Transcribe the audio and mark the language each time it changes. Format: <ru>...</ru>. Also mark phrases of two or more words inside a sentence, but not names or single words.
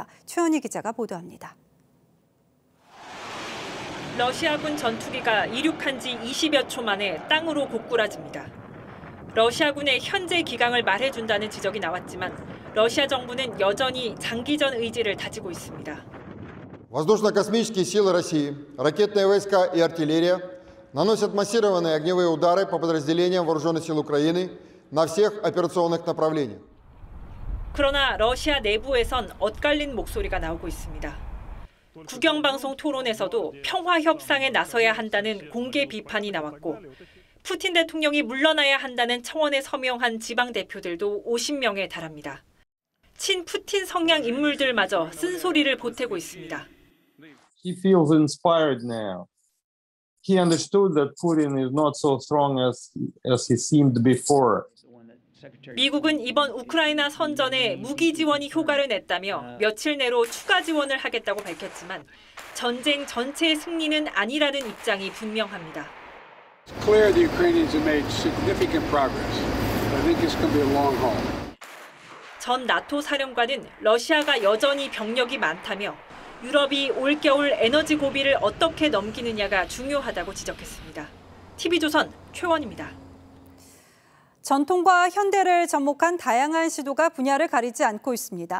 <ko>최현희 기자가 보도합니다. 러시아군 전투기가 이륙한 지 20여 초 만에 땅으로 고꾸라집니다. 러시아군의 현재 기강을 말해준다는 지적이 나왔지만 러시아 정부는 여전히 장기전 의지를 다지고 있습니다.</ko> <ru>Воздушно-космические силы России, ракетные войска и артиллерия наносят массированные огневые удары по подразделениям вооруженных сил Украины на всех операционных направлениях.</ru> <ko>그러나 러시아 내부에선 엇갈린 목소리가 나오고 있습니다. 국영방송 토론에서도 평화 협상에 나서야 한다는 공개 비판이 나왔고 푸틴 대통령이 물러나야 한다는 청원에 서명한 지방 대표들도 50명에 달합니다. 친푸틴 성향 인물들마저 쓴소리를 보태고 있습니다.</ko> <en>He feels inspired now. He understood that Putin is not so strong as he seemed before.</en> <ko>미국은 이번 우크라이나 선전에 무기 지원이 효과를 냈다며 며칠 내로 추가 지원을 하겠다고 밝혔지만 전쟁 전체의 승리는 아니라는 입장이 분명합니다.</ko> <en>It's clear the Ukrainians have made significant progress. I think it's going to be a long haul.</en> <ko>전 나토 사령관은 러시아가 여전히 병력이 많다며 유럽이 올겨울 에너지 고비를 어떻게 넘기느냐가 중요하다고 지적했습니다. TV조선 최원입니다. 전통과 현대를 접목한 다양한 시도가 분야를 가리지 않고 있습니다.</ko>